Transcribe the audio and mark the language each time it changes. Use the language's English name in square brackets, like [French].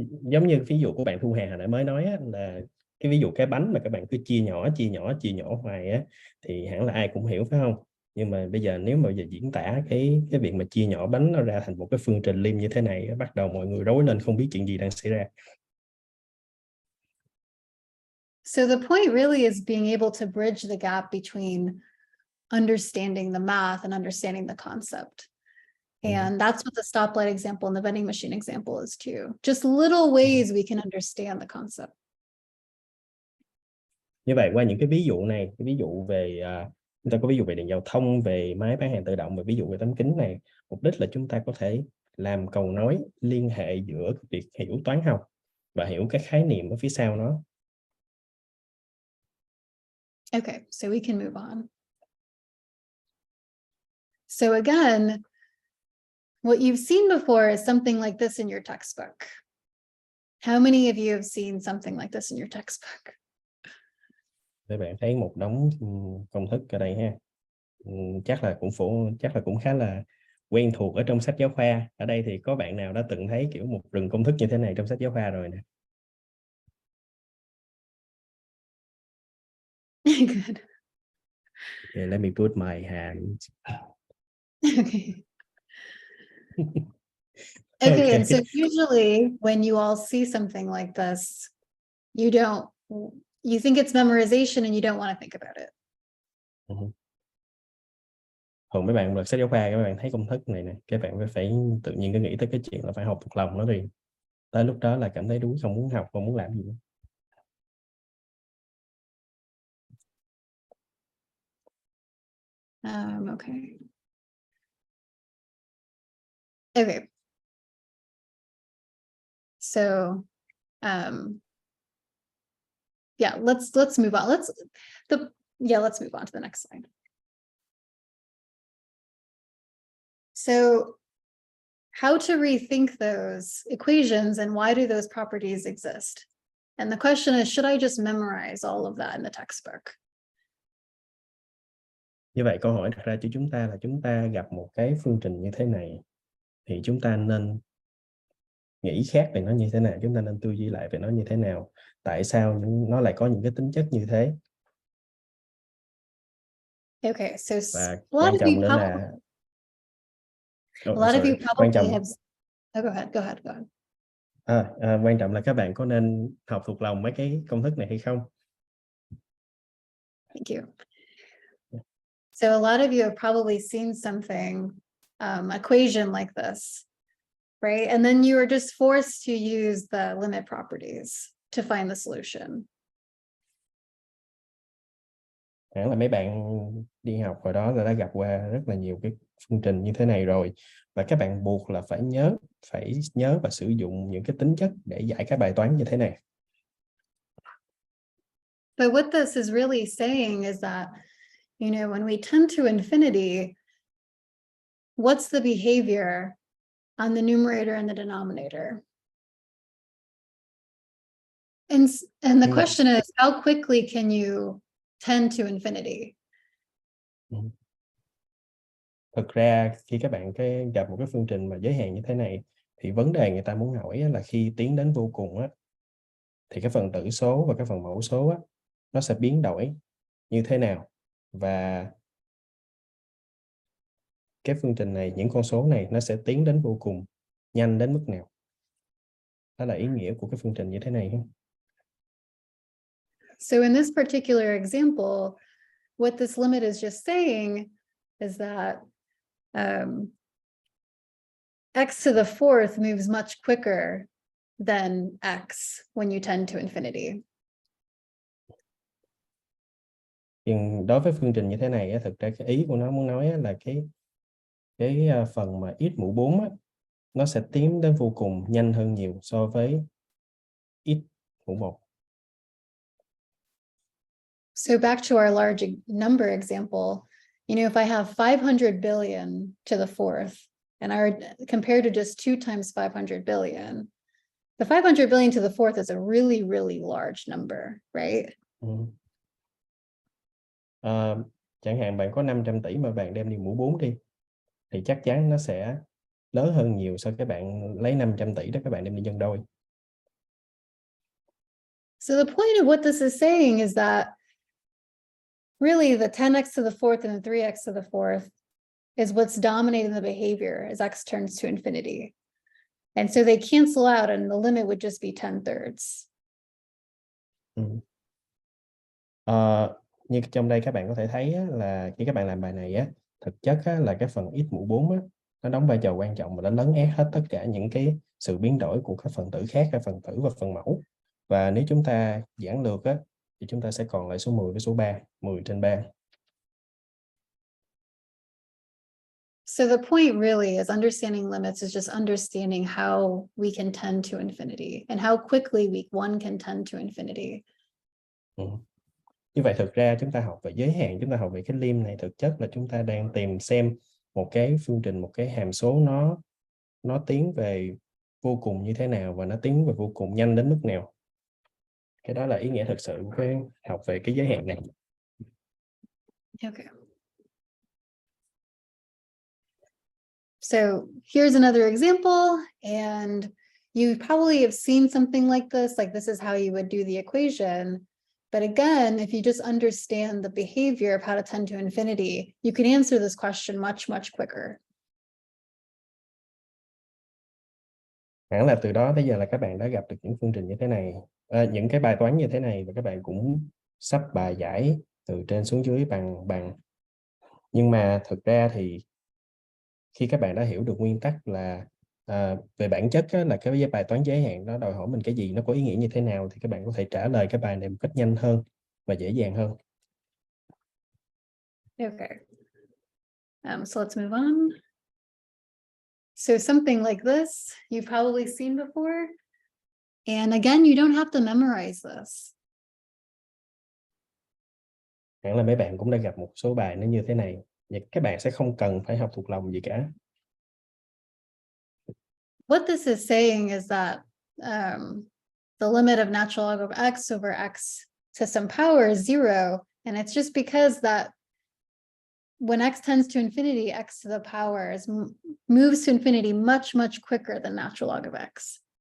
[Vietnamese] Giống như ví dụ của bạn Thu Hà hồi nãy mới nói á, là cái ví dụ cái bánh mà các bạn cứ chia nhỏ hoài á, thì hẳn là ai cũng hiểu, phải không? Nhưng mà bây giờ nếu mà diễn tả cái việc mà chia nhỏ bánh nó ra thành một cái phương trình lim như thế này, bắt đầu mọi người rối lên không biết chuyện gì đang xảy ra. [English] So the point really is being able to bridge the gap between understanding the math and understanding the concept. And that's what the stoplight example and the vending machine example is too. Just little ways we can understand the concept. [Vietnamese] Như vậy qua những cái ví dụ này, cái ví dụ về chúng ta có ví dụ về đèn giao thông, về máy bán hàng tự động, và ví dụ về tấm kính này, mục đích là chúng ta có thể làm cầu nối liên hệ giữa việc hiểu toán học và hiểu các khái niệm ở phía sau nó. [English] Okay, so we can move on. So again, what you've seen before is something like this in your textbook. How many of you have seen something like this in your textbook? [Vietnamese] Các bạn thấy một đống công thức ở đây ha. Chắc là cũng khá là quen thuộc ở trong sách giáo khoa. Ở đây thì có bạn nào đã từng thấy kiểu một rừng công thức như thế này trong sách giáo khoa rồi nè? [English] Good. Okay, let me put my hand. Okay. Okay, and so usually when you all see something like this, you think it's memorization and you don't want to think about it. [Vietnamese] Thường mấy bạn lật sách giáo khoa các bạn thấy công thức này nè, các bạn phải tự nhiên cái nghĩ tới cái chuyện là phải học thuộc lòng nó đi, tới lúc đó là cảm thấy đuối, không muốn học, không muốn làm gì nữa. [English] Okay. Okay. So, yeah, let's move on. Let's move on to the next slide. So, how to rethink those equations and why do those properties exist? And the question is, should I just memorize all of that in the textbook? [Vietnamese] Như vậy câu hỏi đặt ra cho chúng ta là chúng ta gặp một cái phương trình như thế này thì chúng ta nên nghĩ khác về nó như thế nào, chúng ta nên tư duy lại về nó như thế nào, tại sao nó lại có những cái tính chất như thế. [English] Okay, so [Vietnamese] Và quan trọng nữa là [English] a lot of you probably have. Oh, go ahead. [Vietnamese] Quan trọng là các bạn có nên học thuộc lòng mấy cái công thức này hay không? [English] Thank you. So a lot of you have probably seen something, equation like this, right? And then you are just forced to use the limit properties to find the solution. [Vietnamese] Hẳn là mấy bạn đi học hồi đó là đã gặp qua rất là nhiều cái phương trình như thế này rồi, và các bạn buộc là phải nhớ và sử dụng những cái tính chất để giải các bài toán như thế này. [English] But what this is really saying is that, when we tend to infinity, what's the behavior on the numerator and the denominator? And the question is, how quickly can you tend to infinity? [Vietnamese] Thực ra khi các bạn gặp một cái phương trình mà giới hạn như thế này thì vấn đề người ta muốn hỏi là khi tiến đến vô cùng thì cái phần tử số và cái phần mẫu số nó sẽ biến đổi như thế nào, và cái phương trình này, những con số này nó sẽ tiến đến vô cùng nhanh đến mức nào. Đó là ý nghĩa của cái phương trình như thế này. [English] So in this particular example, what this limit is just saying is that x to the fourth moves much quicker than x when you tend to infinity. [Vietnamese] Nhưng đối với phương trình như thế này, thực ra cái ý của nó muốn nói là cái phần mà x mũ 4 nó sẽ tiến đến vô cùng nhanh hơn nhiều so với x mũ 1. [English] So back to our large number example, if I have 500 billion to the fourth, and compared to just 2 times 500 billion, the 500 billion to the fourth is a really, really large number, right? [Vietnamese] Chẳng hạn bạn có 500 tỷ mà bạn đem đi mũ 4 đi, thì chắc chắn nó sẽ lớn hơn nhiều so với các bạn lấy 500 tỷ đó các bạn đem đi nhân đôi. [English] So the point of what this is saying is that really the 10x to the fourth and the 3x to the fourth is what's dominating the behavior as x turns to infinity. And so they cancel out and the limit would just be 10/3. [Vietnamese] Như trong đây các bạn có thể thấy là khi các bạn làm bài này thực chất là cái phần x mũ 4 nó đóng vai trò quan trọng và nó lấn át hết tất cả những cái sự biến đổi của các phần tử khác, các phần tử và phần mẫu. Và nếu chúng ta giản lược thì chúng ta sẽ còn lại số 10 với số 3, 10/3. [English] So the point really is understanding limits is just understanding how we can tend to infinity and how quickly one can tend to infinity. [Vietnamese] Như vậy thực ra chúng ta học về giới hạn, chúng ta học về cái lim này, thực chất là chúng ta đang tìm xem một cái phương trình, một cái hàm số nó tiến về vô cùng như thế nào và nó tiến về vô cùng nhanh đến mức nào. Cái đó là ý nghĩa thực sự của cái học về cái giới hạn này. [English] Okay. So here's another example, and you probably have seen something like this is how you would do the equation. But again, if you just understand the behavior of how to tend to infinity, you can answer this question much, much quicker. [Vietnamese] Hẳn là từ đó tới giờ là các bạn đã gặp được những phương trình như thế này, những cái bài toán như thế này, và các bạn cũng sắp bài giải từ trên xuống dưới bằng. Nhưng mà thực ra thì khi các bạn đã hiểu được nguyên tắc là về bản chất á, là cái bài toán giới hạn nó đòi hỏi mình cái gì, nó có ý nghĩa như thế nào, thì các bạn có thể trả lời cái bài này một cách nhanh hơn và dễ dàng hơn. [English] Okay. So let's move on. So something like this, you've probably seen before. And again, you don't have to memorize this. [Vietnamese] Hẳn là mấy bạn cũng đã gặp một số bài nó như thế này, và các bạn sẽ không cần phải học thuộc lòng gì cả. [English] What this is saying is that the limit of natural log of x over x to some power is 0. And it's just because that when x tends to infinity, x to the power moves to infinity much, much quicker than natural log of x.